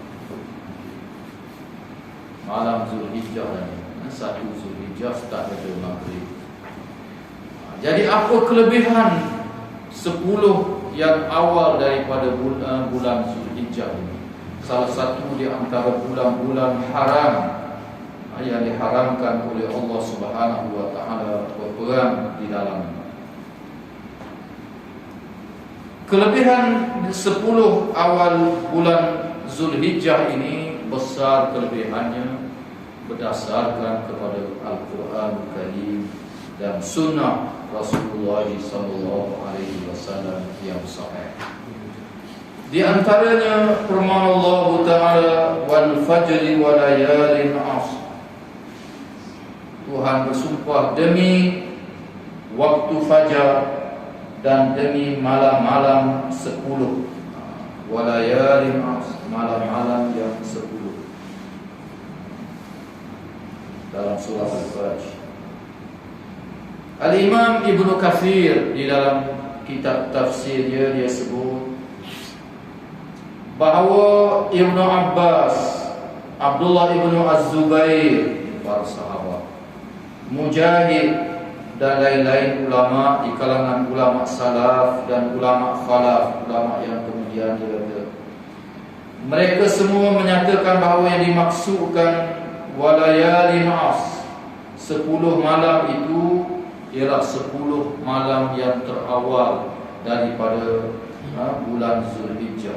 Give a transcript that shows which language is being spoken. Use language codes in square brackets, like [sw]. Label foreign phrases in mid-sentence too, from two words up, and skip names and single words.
[ms] Malam Zulhijjah ni 1 Zulhijjah start pada maghrib. Jadi apa kelebihan 10 yang awal daripada bulan Zulhijjah ini? Salah satu di antara bulan-bulan haram yang diharamkan oleh Allah [ar] سبحانه وتعالى [ms] berperang di dalamnya. Kelebihan 10 awal bulan Zulhijjah ini besar kelebihannya berdasarkan kepada Al-Quran Karim dan sunnah Rasulullah SAW yang sahih. Di antaranya firman Allah Ta'ala, [ar] والفجر وليال عشر. [ms] Tuhan bersumpah demi waktu fajar dan demi malam-malam 10. [ar] وليال عشر, [ms] malam-malam yang 10. Dalam surah Al-Fajr. Al-Imam Ibnu Katsir di dalam kitab tafsir dia sebut bahawa Ibnu Abbas, Abdullah Ibnu Az-Zubair, para sahabat, Mujahid dan lain-lain ulama di kalangan ulama salaf dan ulama khalaf, ulama yang kemudian dia, mereka semua menyatakan bahawa yang dimaksudkan [ar] وليال عشر, [ms] 10 malam itu ialah 10 malam yang terawal daripada bulan Zulhijjah.